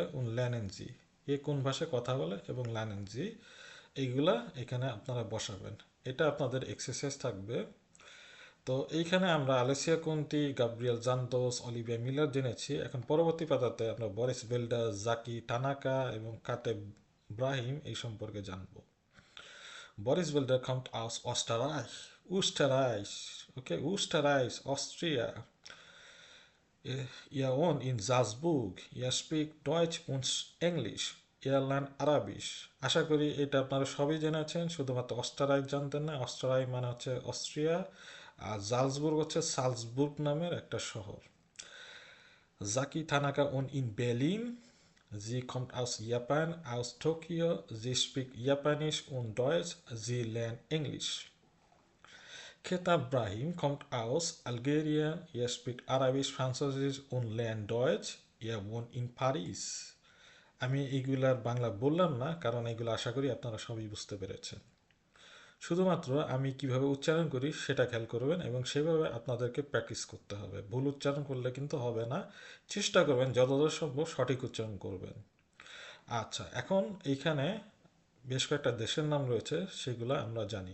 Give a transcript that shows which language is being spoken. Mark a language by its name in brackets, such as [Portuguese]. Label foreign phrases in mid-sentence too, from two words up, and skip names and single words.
[German] Lernen Sie [Bangla] এ কোন ভাষায় কথা বলে এবং [German] Lernen Sie [Bangla] এইগুলা এখানে আপনারা বসাবেন। এটা আপনাদের এক্সারসাইজ থাকবে। তো এইখানে আমরা আলেসিয়া কোন্তি, গাব্রিয়েল জান্তোস, অলিভিয়া মিলার জেনেছি। এখন পরবর্তী পাতাতে আমরা বরিস বেল্ডার, জাকি টানাকা এবং কাতেব ব্রাহিম এই সম্পর্কে জানব। [German] Boris Wilder kommt aus Österreich. Okay, Österreich, Austria. Er wohnt in Salzburg. Er spricht Deutsch und English. Er lernt Arabisch. [Bangla] আশা করি এটা আপনারা সবই জেনেছেন, শুধুমাত্র অস্ট্রাইক জানতেন না। অস্ট্রাইক মানে হচ্ছে অস্ট্রিয়া, আর জালসবুর্গ হচ্ছে সালজবুর্গ নামের একটা শহর। [German] জাকি থানাকা wohnt in Berlin. Sie kommt aus Japan, aus Tokio. Sie spricht Japanisch und Deutsch. Sie lernt Englisch. Ketab Brahim kommt aus Algerien. Er spricht Arabisch, Französisch und lernt Deutsch. Er wohnt in Paris. [Bangla] আমি এইগুলার বাংলা বললাম না, কারণ এগুলো আশা করি আপনারা সবই বুঝতে পেরেছেন। শুধুমাত্র আমি কিভাবে উচ্চারণ করি সেটা খেয়াল করবেন এবং সেভাবে আপনাদেরকে প্র্যাকটিস করতে হবে। ভুল উচ্চারণ করলে কিন্তু হবে না। চেষ্টা করবেন যতদূর সম্ভব সঠিক উচ্চারণ করবেন। আচ্ছা, এখন এইখানে বেশ কয়েকটা দেশের নাম রয়েছে, সেগুলো আমরা জানি।